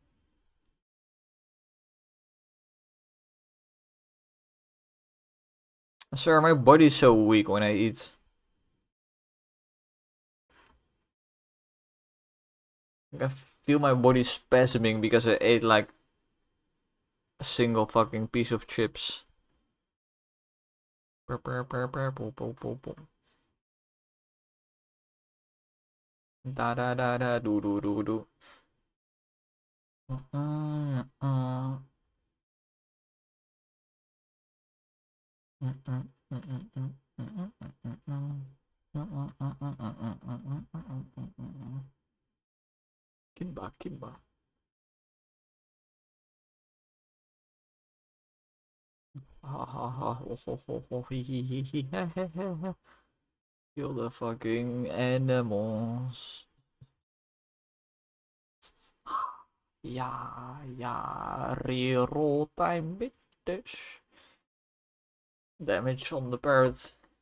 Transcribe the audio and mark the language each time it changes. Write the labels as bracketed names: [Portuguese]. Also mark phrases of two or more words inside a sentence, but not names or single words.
[English] Sir, my body's so weak when I eat. I feel my body spasming because I ate like a single fucking piece of chips. Da da da da do do do do. Kimba, Kimba. Ha ha ha ho ho ho ho he he he he he he he. Kill the fucking animals. Yeah, yeah, reroll time bitch. Damage on the parrot.